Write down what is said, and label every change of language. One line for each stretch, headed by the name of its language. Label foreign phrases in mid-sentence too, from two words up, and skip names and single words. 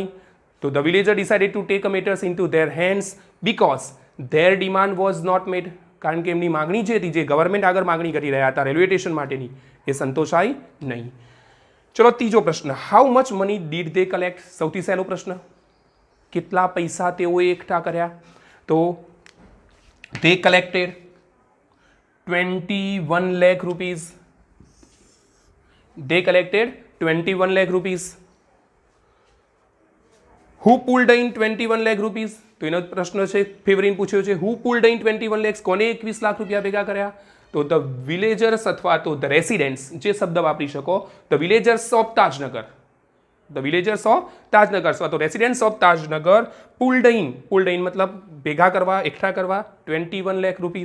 English: So the villager decided to take a matters into their hands because their demand was not met,
Gujarati: કારણ કે એમની માગણી જે હતી, જે ગવર્મેન્ટ આગળ માગણી કરી રહ્યા હતા રેલવે સ્ટેશન માટેની, એ સંતોષાઈ નહીં. ચલો ત્રીજો પ્રશ્ન,
English: How much money did they collect?
Gujarati: સૌથી સહેલો પ્રશ્ન, કેટલા પૈસા તેઓએ એકઠા કર્યા?
English: તો they collected 21 lakh rupees. They collected 21 lakh rupees. Who pulled in 21 lakh rupees?
Gujarati: તો એનો પ્રશ્ન છે, ફેવરિન પૂછ્યો છે.
English: Who pulled in 21 lakhs?
Gujarati: કોને 21 લાખ રૂપિયા ભેગા કર્યા?
English: તો the villagers
Gujarati: અથવા તો
English: the residents,
Gujarati: જે શબ્દ વાપરી શકો,
English: the villagers of Tajnagar. The villagers of Tajnagar
Gujarati: અથવા તો
English: residents of Tajnagar pulled in. pulled in
Gujarati: મતલબ ભેગા કરવા, એકઠા કરવા 21 લાખ રૂપીસ.